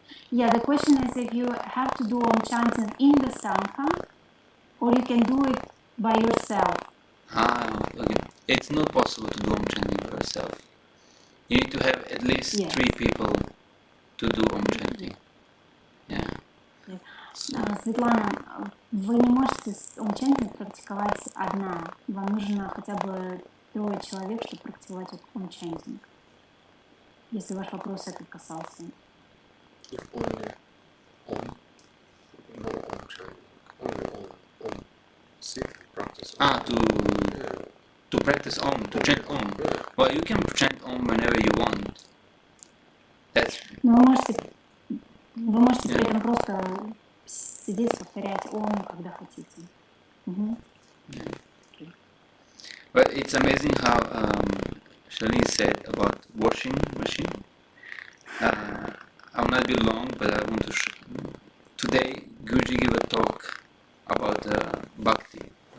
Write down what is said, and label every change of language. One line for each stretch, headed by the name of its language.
English: Yeah, the question is if you have to do Om chanting in the Sangha, or you can do it by yourself. Okay. It's not possible to do Om chanting by yourself. You need to have at least 3 people to do Om chanting. Yeah.
Russian: Светлана, вы не можете Om chanting практиковать одна. Вам нужно хотя бы 3 человек, чтобы практиковать Om chanting. Если ваш вопрос это касался.
English: If only Om, no Om chanting, only Om. Sit, practice Om. To practice Om, to chant Om. Well, you can chant Om whenever you want.
Russian: Но вы можете при этом просто сидеть, повторять Om, когда хотите.
English: But it's amazing how Shalini said about washing machine. I will not be long, but I want to today Guruji gave a talk about bhakti.